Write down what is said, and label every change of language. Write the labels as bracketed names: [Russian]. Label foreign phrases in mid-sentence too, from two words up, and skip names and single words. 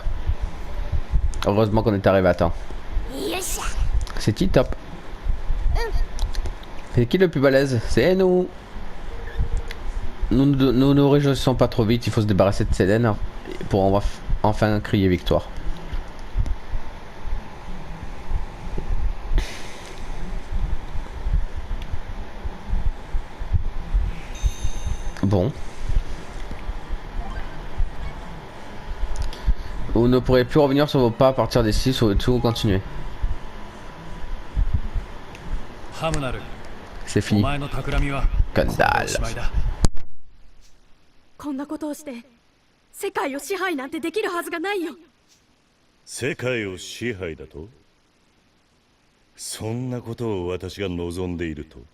[French] Heureusement qu'on est arrivé à temps. [Japanese] よっしゃ [French] C'est top. C'est qui le plus balèze? C'est nous. Nous ne réjouissons pas trop vite, il faut se débarrasser de Sélène pour enfin crier victoire. Bon. Vous ne pourrez plus revenir sur vos pas à partir d'ici, tout continuer. [Japanese] ハムナル、 [French] C'est [Japanese] お [French] fini. [Japanese] 前の企みは [French] Scandale. [Japanese] おしまいだ。こんなことをして世界を支配なんてできるはずがないよ。世界を支配だと？そんなことを私が望んでいると？